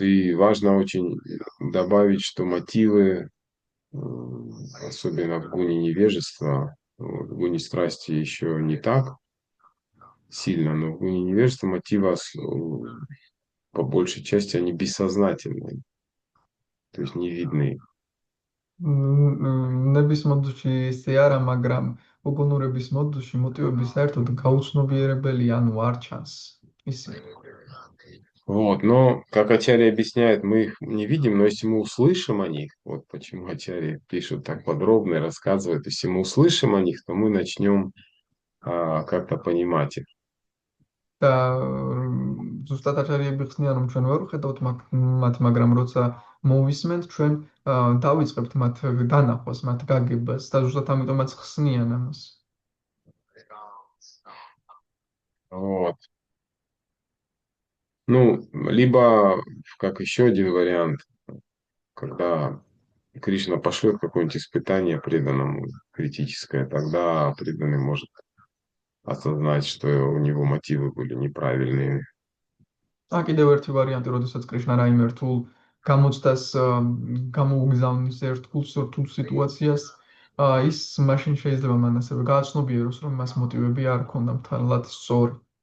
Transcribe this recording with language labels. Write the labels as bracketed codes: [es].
[ru] И важно очень добавить, что мотивы, особенно в гуне невежества, в гуне страсти еще не так сильно, но в гуне невежества мотивы по большей части они бессознательные, то есть не видны. [ka] ნების მოდუში ისე არა, მაგრამ უგუნურების მოდუში მოტივები საერთოდ გაუცნობიერებელი, ანუ არ ჩანს ისინი. [ru] Вот, но, как Ачарья объясняет, мы их не видим, но если мы услышим о них, вот почему Ачарья пишет так подробно и рассказывает, если мы услышим о них, то мы начнем как-то понимать их. [ka] და ზუსტად აჩარიები ხსნიან, რომ ჩვენ ვერ ვხედავთ მათ, მაგრამ როცა მოვისმენთ, ჩვენ დავიწყებთ მათ დანახვას, მათ გაგებას და ზუსტად ამიტომაც ხსნიან ამას. [ru] Вот. Ну, либо, как еще один вариант, когда Кришна пошлет какое-нибудь испытание преданному критическое, тогда преданный может осознать, что у него мотивы были неправильные. [ka] კიდევ ერთი ვარიანტი, როდესაც კრიშნა რაიმე რთულ გამოცდას გამოუგზავნის რთულ სიტუაციას, ის მაშინ შეიძლება მან ასევე გააცნობიეროს, რომ მას მოტივები არ ჰქონდა მთლად სწორი.